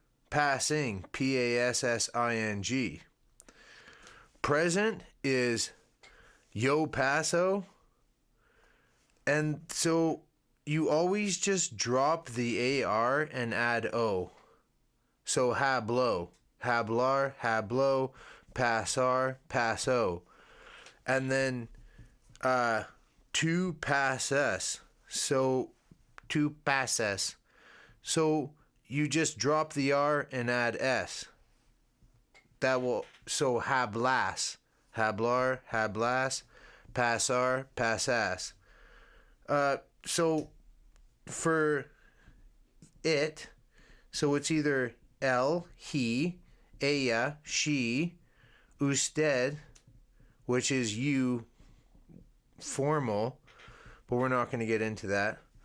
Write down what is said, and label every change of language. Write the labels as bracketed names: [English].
[English] Passing, P-A-S-S-I-N-G. Present is [Spanish] yo paso. [English] And so you always just drop the AR and add O. [Spanish] So hablo, hablar, hablo, pasar, paso. [English] And then [Spanish] tu pasas. So tu pasas. [English] So you just drop the R and add S. [Spanish] So hablas, hablar, hablas, pasar, pasas. [English] So for it, so it's either él, he, ella, she, usted, which is you, formal, but we're not going to get into that.